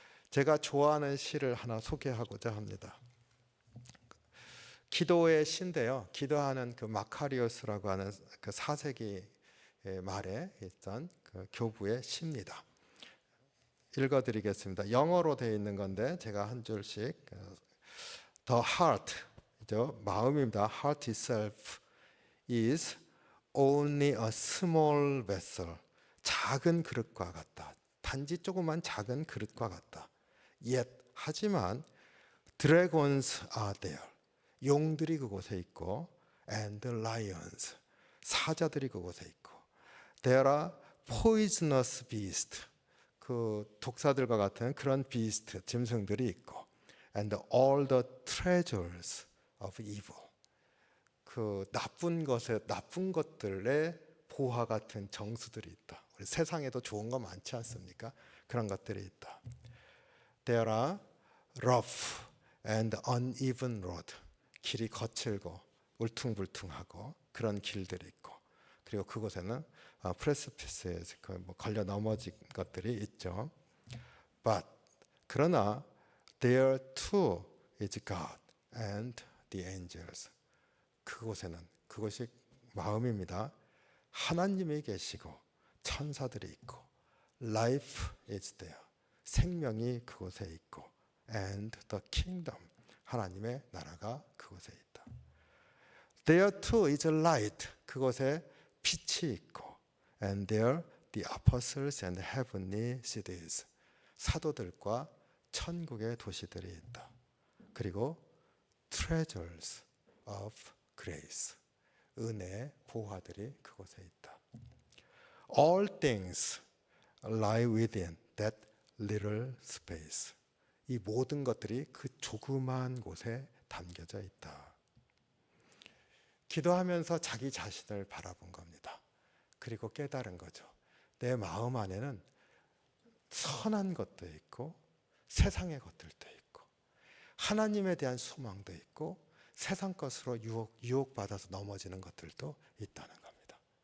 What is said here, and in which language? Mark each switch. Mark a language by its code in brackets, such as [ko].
[ko] 제가 좋아하는 시를 하나 소개하고자 합니다. 기도의 시인데요, 기도하는 그 마카리오스라고 하는 그 4세기 말에 있던 그 교부의 시입니다. 읽어드리겠습니다. 영어로 되어 있는 건데 제가 한 줄씩. [en] The heart, [ko] 마음입니다. [en] Heart itself is only a small vessel. [ko] 작은 그릇과 같다. 단지 조그만 작은 그릇과 같다. [en] Yet, [ko] 하지만 [en] dragons are there. [ko] 용들이 그곳에 있고, [en] and lions, [ko] 사자들이 그곳에 있고, [en] there are poisonous beasts, [ko] 그 독사들과 같은 그런 비스트, 짐승들이 있고, [en] and all the treasures of evil, [ko] 그 나쁜 것들의 보화 같은 정수들이 있다. 우리 세상에도 좋은 거 많지 않습니까? 그런 것들이 있다. [en] There are rough and uneven road, [ko] 길이 거칠고 울퉁불퉁하고 그런 길들이 있고, 그리고 그곳에는 프레스피스에 걸려 넘어진 것들이 있죠. [en] But [ko] 그러나 [en] there too is God and the angels. [ko] 그곳에는, 그것이 마음입니다. 하나님이 계시고 천사들이 있고, [en] life is there, [ko] 생명이 그곳에 있고, [en] and the kingdom, [ko] 하나님의 나라가 그곳에 있다. [en] There too is light, [ko] 그곳에 빛이 있고, [en] and there the apostles and heavenly cities, [ko] 사도들과 천국의 도시들이 있다. 그리고 [en] treasures of grace, [ko] 은혜의 보화들이 그곳에 있다. [en] All things lie within that little space. [ko] 이 모든 것들이 그 조그마한 곳에 담겨져 있다. 기도하면서 자기 자신을 바라본 겁니다. 그리고 깨달은 거죠. 내 마음 안에는 선한 것도 있고 세상의 것들도 있고 하나님에 대한 소망도 있고 세상 것으로 유혹받아서 넘어지는 것들도 있다는 겁니다.